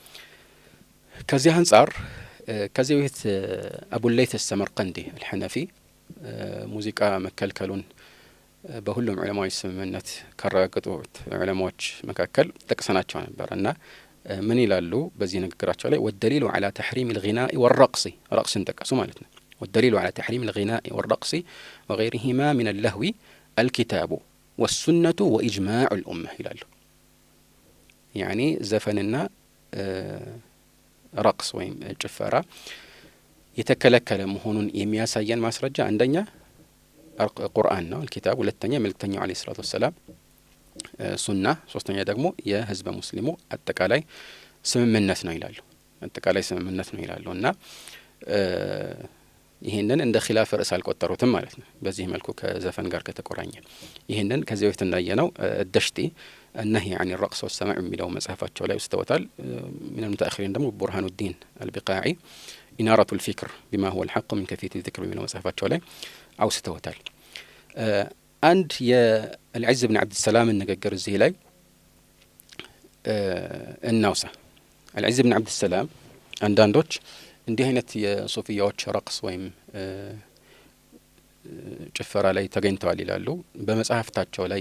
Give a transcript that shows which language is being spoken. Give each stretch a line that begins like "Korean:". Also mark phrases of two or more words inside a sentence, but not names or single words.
Amharic: ከዚህ አንፃር ከዚህ በፊት አቡለይት ሰመርቀንዲ አልሐነፊ ሙዚቃ መከልከሉን በሁሉም ዑለማዎች ስምምነት ካረጋገጡት ዑለማዎች መካከል ጠቅሰናቸው ነበር እና ምን ይላሉ በዚህ ንግግራቸው ላይ
Arabic: والدليل على تحريم الغناء والرقص
Amharic: رقصን ጠቀሱ ማለት ነው።
Arabic: والدليل على تحريم الغناء والرقص وغيرهما من اللهو الكتاب والسنة وإجماع الأمة
Amharic: ይላሉ። يعني ዘፈንና ረቅስ ወይም ጭፈራ የተከለከለ መሆኑን የሚያሳየን ማስረጃ አንደኛ ቁርአን ነው الكتاب፣ ሁለተኛ መልእክተኛው
Arabic: عليه الصلاة والسلام
Amharic: ሱና፣ ሶስተኛ ደግሞ የህዝበ ሙስሊሙ አጠቃላይ ስምምነት ነው ይላሉ። አጠቃላይ ስምምነት ነው ይላሉ እና ይሄንን እንደ ኺላፍ ርዕስ አልቆጠሩትም ማለት ነው። በዚህ መልኩ ከዘፈን ጋር ከተቆራኘ ይሄንን ከዚህ በፊት እንዳየነው ደሽቲ النهي عن الرقص والسماع የሚለው መጽሐፋቸው ላይ ውስተውታል።
Arabic: من المتأخرين
Amharic: ደግሞ ቡርሃኑ ዲን አልቢቃዒ ኢናረቱ الفكر بما هو الحق من كيفية الذكر የሚለው መጽሐፋቸው ላይ አውስተውታል። አንድ የአልዕዝ ብን ዓብድሰላም ንግግር እዚህ ላይ እናውሳ። አልዕዝ ብን ዓብድሰላም አንዳንዶች እንዲህ አይነት የሱፊያዎች ረቅስ ወይም ጭፈራ ላይ ተገኝተዋል ይላሉ። በመጽሐፍታቸው ላይ